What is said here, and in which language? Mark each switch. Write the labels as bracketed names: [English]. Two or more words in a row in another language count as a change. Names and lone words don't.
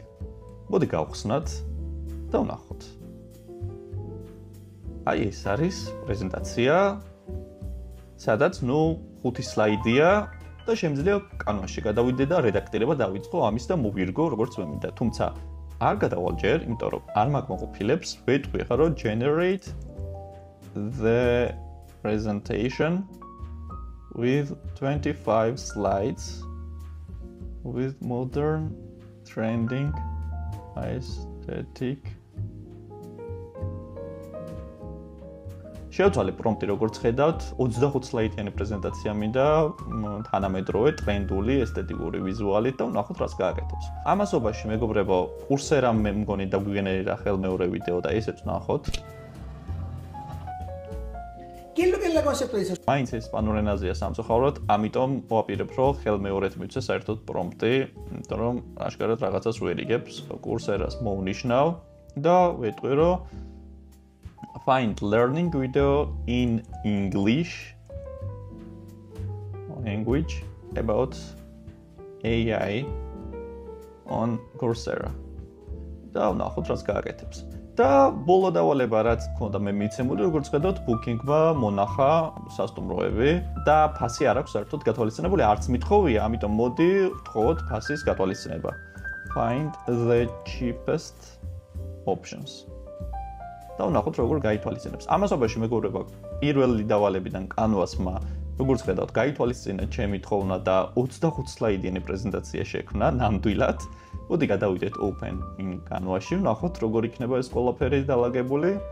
[Georgian] მოდი გავხსნათ და ვნახოთ. აი ეს არის პრეზენტაცია, სადაც 5 სლაიდია და შემიძლია Canvas-ში გადავიდე და რედაქტირება დავიწყო ამის და მოვირგო როგორც მე მინდა. თუმცა არ გადავალ ჯერ, იმიტომ რომ არ მაგმოყოფილებს, ვეტყვი ხა რომ [English] generate the presentation with 25 slides with modern trending aesthetic. [Georgian] შევცვალე პრომპტი როგორც ხედავთ 25 სლაიდიანი პრეზენტაცია მინდა თანამედროვე ტრენდული ესთეტიკური ვიზუალით და ვნახოთ რას გააკეთებს. ამასობაში მეგობრებო კურსერამ მე მგონი დაგვიგენერირა ხელმეორე ვიდეო და ესეც ვნახოთ. [Spanish] ¿Qué es lo que es la concepto de eso? [Georgian] მაინც ესპანურ ენაზეა სამწუხაროდ, ამიტომ ვაპირებ რომ ხელმეორედ მივცე საერთოდ პრომპტი, იმიტომ რომ აშკარად რაღაცას ვერიგებს. კურსერას მოვნიშნავ და ვეტყვი რომ [English] find learning video in English language about AI on Coursera. [Georgian] და ვნახოთ რას გააკეთებს. და ბოლო დავალება რაც მქონდა მე მიცემული, როგორც ხედავთ, booking-მა მონახა სასტუმროები და ფასი არ აქვს საერთოდ გათვალისწინებული, არც მithოვია, ამიტომ მოდი ვთხოვოთ ფასის გათვალისწინება. [English] Find the cheapest options. [Georgian] და ვნახოთ როგორ გაითვალისწინებს. ამასობაში მეგობრებო, პირველი დავალებიდან Canvas-მა, როგორც ხედავთ, გაითვალისწინა ჩემი თხოვნა და 25 სლაიდიანი პრეზენტაცია შექმნა ნამდვილად. მოდი გადავიდეთ [English] Open in Canvas-ში, [Georgian] ვნახოთ როგორ იქნება ეს ყველაფერი დალაგებული.